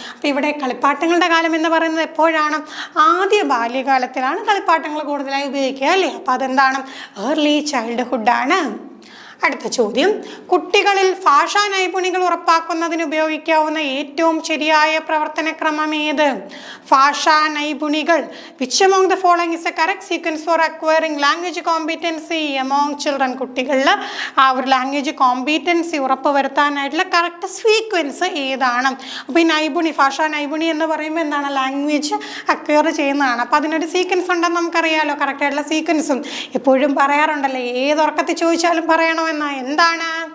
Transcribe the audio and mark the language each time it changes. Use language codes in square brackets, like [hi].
[ml] അപ്പോൾ ഇവിടെ കളിപ്പാട്ടങ്ങളുടെ കാലം എന്ന് പറയുന്നത് എപ്പോഴാണ്? ആദ്യ ബാല്യകാലത്തിലാണ് കളിപ്പാട്ടങ്ങൾ കൂടുതലായി ഉപയോഗിക്കുക അല്ലേ. അപ്പോൾ അതെന്താണ്? ഏർലി ചൈൽഡ്ഹുഡാണ്. അടുത്ത ചോദ്യം, കുട്ടികളിൽ ഭാഷാ നൈപുണികൾ ഉറപ്പാക്കുന്നതിന് ഉപയോഗിക്കാവുന്ന ഏറ്റവും ശരിയായ പ്രവർത്തനക്രമം ഏത്? ഭാഷാ നൈപുണികൾ. [en] Which among the following is the correct sequence for acquiring language competency among children? [ml] കുട്ടികളിൽ ആ ഒരു ലാംഗ്വേജ് കോമ്പീറ്റൻസി ഉറപ്പുവരുത്താനായിട്ടുള്ള കറക്റ്റ് സീക്വൻസ് ഏതാണ്? അപ്പോൾ ഈ നൈപുണി, ഭാഷാ നൈപുണി എന്ന് പറയുമ്പോൾ എന്താണ്? ലാംഗ്വേജ് അക്വയർ ചെയ്യുന്നതാണ്. അപ്പോൾ അതിനൊരു സീക്വൻസ് ഉണ്ടെന്ന് നമുക്കറിയാമല്ലോ, കറക്റ്റായിട്ടുള്ള സീക്വൻസും എപ്പോഴും പറയാറുണ്ടല്ലോ, ഏതൊറക്കത്തിൽ ചോദിച്ചാലും പറയണോ എന്നാ. എന്താണ്?